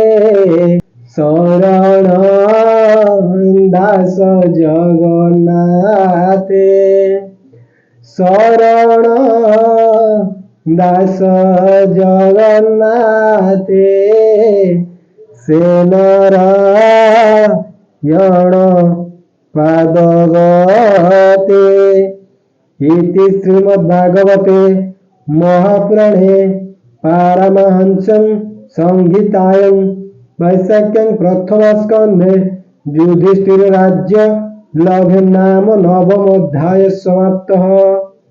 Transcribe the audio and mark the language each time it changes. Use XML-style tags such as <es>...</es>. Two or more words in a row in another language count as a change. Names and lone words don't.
<or>ଶରଣ ଦାସ ଜଗନ୍ନାଥେ ଶରଣ ଦାସ ଜଗନ୍ନାଥେ ସେ ନାରାୟଣ ପାଦ ଗତେ</or> <sa>इति श्रीमद्भागवते महापुराणे पारमहंस्यां संहितायां वैशाख्यां प्रथमस्कन्धे युधिष्ठिर राज्य लाभे नाम नवमोऽध्यायः समाप्तः।</sa>